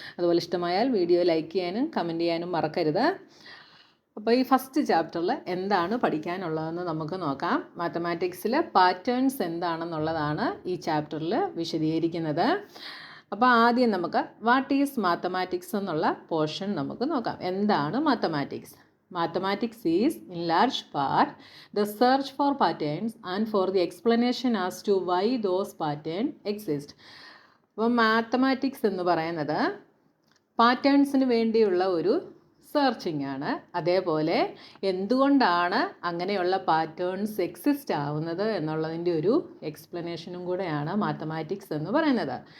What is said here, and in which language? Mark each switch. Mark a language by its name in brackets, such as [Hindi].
[Malayalam] അതുപോലെ ഇഷ്ടമായാൽ video like ചെയ്യാനും കമൻറ്റ് ചെയ്യാനും മറക്കരുത്. അപ്പോൾ ഈ ഫസ്റ്റ് ചാപ്റ്ററിൽ എന്താണ് പഠിക്കാനുള്ളതെന്ന് നമുക്ക് നോക്കാം. മാത്തമാറ്റിക്സിൽ പാറ്റേൺസ് എന്താണെന്നുള്ളതാണ് ഈ ചാപ്റ്ററിൽ വിശദീകരിക്കുന്നത്. അപ്പോൾ ആദ്യം നമുക്ക് വാട്ട് ഈസ് മാത്തമാറ്റിക്സ് എന്നുള്ള പോർഷൻ നമുക്ക് നോക്കാം. എന്താണ് mathematics? [English] Mathematics is, in large part, the search for patterns and for the explanation as to why those patterns exist. [Malayalam] അപ്പോൾ മാത്തമാറ്റിക്സ് എന്ന് പറയുന്നത് പാറ്റേൺസിന് വേണ്ടിയുള്ള ഒരു സെർച്ചിങ് ആണ്. അതേപോലെ എന്തുകൊണ്ടാണ് അങ്ങനെയുള്ള പാറ്റേൺസ് എക്സിസ്റ്റ് ആവുന്നത് എന്നുള്ളതിൻ്റെ ഒരു എക്സ്പ്ലനേഷനും കൂടെയാണ് മാത്തമാറ്റിക്സ് എന്ന് പറയുന്നത്.